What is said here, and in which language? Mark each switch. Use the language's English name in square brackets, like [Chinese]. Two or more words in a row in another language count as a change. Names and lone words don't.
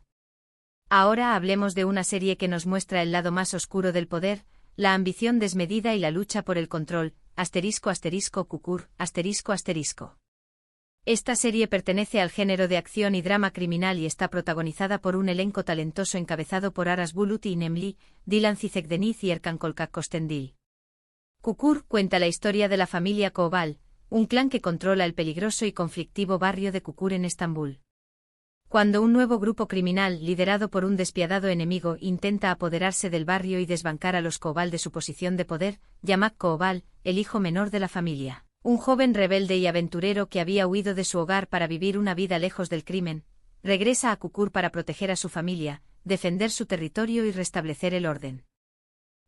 [Spanish] Ahora hablemos de una serie que nos muestra el lado más oscuro del poder, la ambición desmedida y la lucha por el control, ***Kukur, ***. Esta serie pertenece al género de acción y drama criminal y está protagonizada por un elenco talentoso encabezado por Aras Bulut y Nemli, Dilan Cizekdeniz y Erkan Kolkak Kostendil. Kukur cuenta la historia de la familia Koval, un clan que controla el peligroso y conflictivo barrio de Kukur en Estambul. Cuando un nuevo grupo criminal, liderado por un despiadado enemigo, intenta apoderarse del barrio y desbancar a los Koval de su posición de poder, Yamak Koval, el hijo menor de la familia, un joven rebelde y aventurero que había huido de su hogar para vivir una vida lejos del crimen, regresa a Kukur para proteger a su familia, defender su territorio y restablecer el orden.